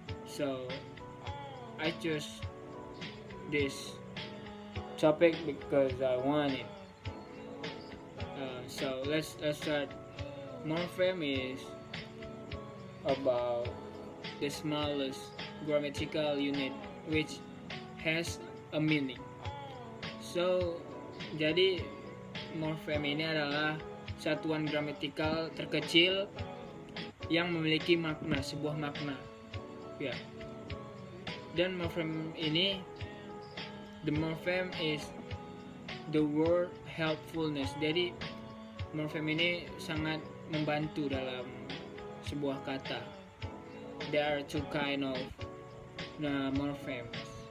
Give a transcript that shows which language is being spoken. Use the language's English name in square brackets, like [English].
[English] So I chose this topic because I want it. So let's start. Morpheme is about the smallest grammatical unit which has a meaning. [Indonesian] So jadi morpheme ini adalah satuan gramatikal terkecil yang memiliki makna, sebuah makna. Ya. Dan morpheme ini, [English] the morpheme is the word helpfulness. [Indonesian] Jadi morpheme ini sangat membantu dalam sebuah kata. [English] There are two kind of morphemes.